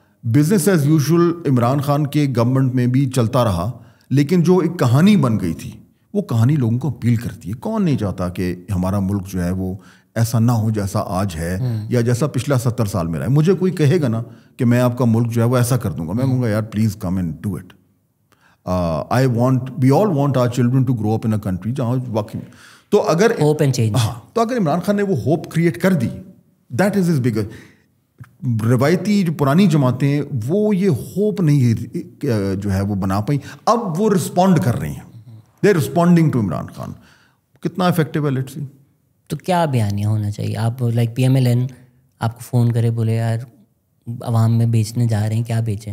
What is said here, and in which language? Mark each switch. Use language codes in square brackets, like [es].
[ur] Business as usual Imran Khan کے government میں بھی چلتا رہا, لیکن جو ایک کہانی بن گئی تھی وہ کہانی لوگوں کو اپیل کرتی ہے. کون نہیں چاہتا کہ ہمارا ملک جو ہے وہ ایسا نہ ہو جیسا آج ہے یا جیسا پچھلا 70 سال میں رہا ہے. مجھے کوئی کہے گا نا کہ میں آپ کا ملک جو ہے وہ ایسا کر دوں گا, میں کہوں گا یار [en] Please come and do it. we all want our children to grow up in a country [ur] جہاں واقعی تو اگر [en] hope and change, [ur] تو اگر عمران خان نے وہ ہوپ کریٹ کر دی, [en] That is is bigger. [ur] روایتی جو پرانی جماعتیں ہیں وہ یہ ہوپ نہیں جو ہے وہ بنا پائیں. اب وہ رسپونڈ کر رہی ہیں, [en] they are responding to [ur] Imran Khan. کتنا افیکٹو ہے [en] Let's see. [ur] تو کیا بیانیہ ہونا چاہیے؟ آپ like P M L N آپ کو فون کرے بولے یار عوام میں بیچنے جا رہے ہیں, کیا بیچیں؟